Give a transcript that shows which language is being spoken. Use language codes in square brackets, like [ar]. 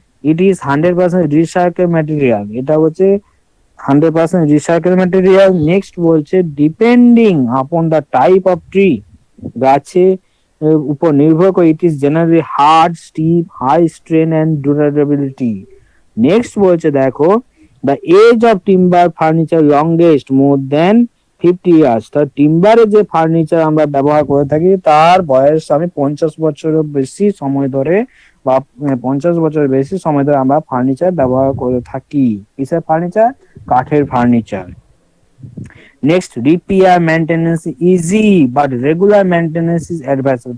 [en] it is 100% recycle material, [bn] এটা হচ্ছে 100% recycle material. [en] next বলছে depending upon the type of tree, [bn] গাছে উপর নির্ভর করে [en] It is generally hard, steep, high strain and durability. [bn] Next বলছে দেখো, [en] the age of timber furniture longest more than 50 years। [bn] তার টিম্বারের যে ফার্নিচার আমরা ব্যবহার করে থাকি তার বয়স আমি 50 বছরের বেশি সময় ধরে বা 50 বছরের বেশি সময় ধরে আমরা ফার্নিচার ব্যবহার করে থাকি। কিসের ফার্নিচার? কাঠের furniture. [en] Next, repair maintenance easy but regular maintenance is advisable.